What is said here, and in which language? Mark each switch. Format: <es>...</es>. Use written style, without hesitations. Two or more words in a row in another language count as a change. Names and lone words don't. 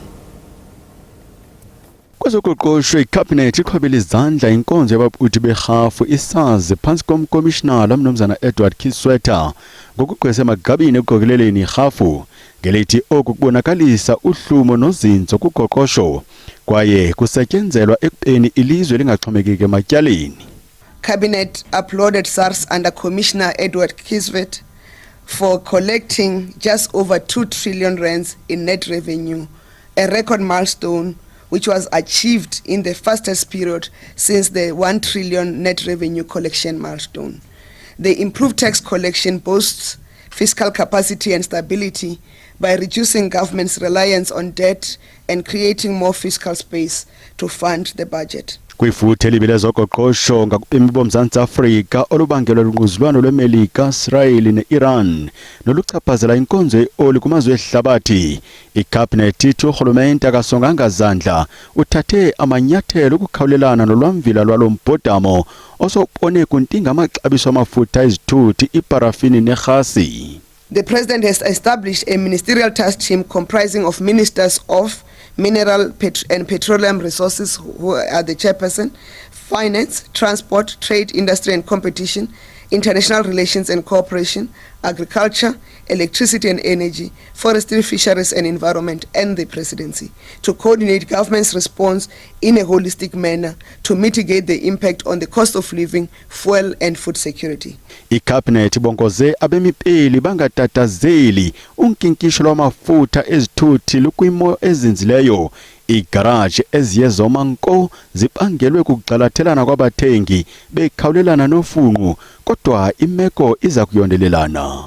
<xh>Kwezoqoqosho ikhabhinethi iqhwebela izandla inkonzo yabaphuthi berhafu isazi phantsi komkomishinala umnumzana Edward Kisweta ngokugqwesa emagabini ekuqokeleleni irhafu ngelithi oku kubonakalisa uhlumo nozinzo kuqoqosho kwaye kusetyenzelwa ekubeni ilizwe lingaxhomekeki ematyaleni.</xh> <en>Cabinet applauded SARS under Commissioner Edward Kiswet for collecting just over 2 trillion rands in net revenue, a record milestone which was achieved in the fastest period since the 1 trillion net revenue collection milestone. The improved tax collection boasts fiscal capacity and stability by reducing government's reliance on debt and creating more fiscal space to fund the budget.</en> <xh>Kwifuthe libile zoqoqosho ngakubemi boMzantsi Afrika olubangelwa lungquzulwano lweMelika, Israel neIran noluchaphazela inkonzo yeoli kumazwe ehlabathi. Ikhabhinethi ithi urhulumente akasonganga zandla uthathe amanyathelo ukukhawulelana nolwamvila lwalo mbhodamo osopone kuntinga amaxabiso amafutha ezithuthi, iparafini nerhasi.</xh> <en>The President has established a ministerial task team comprising of ministers of mineral and petroleum resources, who are the chairperson, finance, transport, trade, industry and competition, international relations and cooperation, agriculture, electricity and energy, forestry, fisheries and environment, and the presidency, to coordinate government's response in a holistic manner to mitigate the impact on the cost of living, fuel and food security.</en> <xh>Ikhabhinethi bongoze abemipeli bangatatazeli unkinkisho lwamafutha ezithuthi lukwimo ezinzileyo. Igaraji eziyezoma nko zibangelwe kukuxalathelana kwabathengi bekhawulelana nofunqu, kodwa imeko iza kuyondelelana.</xh>